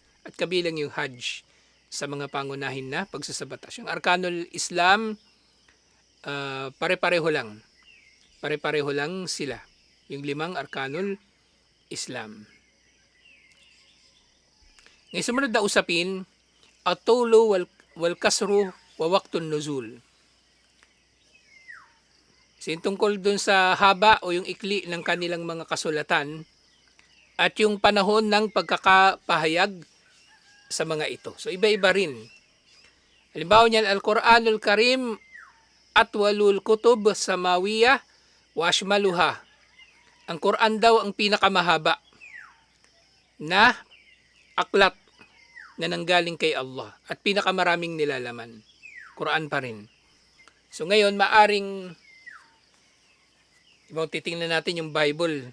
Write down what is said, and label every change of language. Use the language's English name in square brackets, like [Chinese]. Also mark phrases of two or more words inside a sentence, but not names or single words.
[Filipino] At kabilang yung Hajj sa mga pangunahin na pagsasabatas. Yung [Arabic] أركان الإسلام, [Filipino] pare-pareho lang. Pare-pareho lang sila. Yung 5 [Arabic] أركان الإسلام. [Filipino] Ngayon sumunod na usapin, [Arabic] الطول والقصر ووقت النزول. [Filipino] Tungkol dun sa haba o yung ikli ng kanilang mga kasulatan at yung panahon ng pagkakapahayag sa mga ito. So iba-iba rin. Halimbawa niyan, [Arabic] القرآن الكريم أطول الكتب السماوية وأشملها. [Filipino] Ang Quran daw ang pinakamahaba na aklat na nanggaling kay Allah at pinakamaraming nilalaman. Quran pa rin. So ngayon, maaring titingnan natin yung Bible.